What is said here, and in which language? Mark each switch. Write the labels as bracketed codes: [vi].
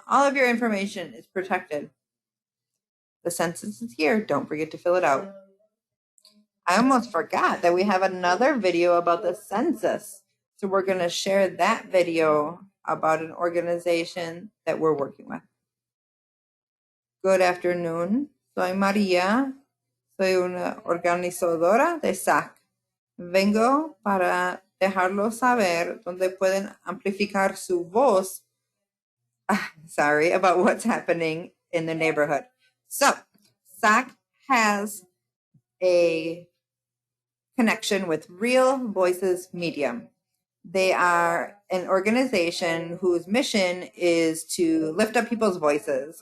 [en] All of your information is protected. The census is here. Don't forget to fill it out. I almost forgot that we have another video about the census. So we're going to share that video about an organization that we're working with. Good afternoon. [es] Soy María. Soy una organizadora de SAC. Vengo para dejarlos saber dónde pueden amplificar su voz. [en] Sorry, about what's happening in the neighborhood. So, SAC has a connection with Real Voices Media. They are an organization whose mission is to lift up people's voices.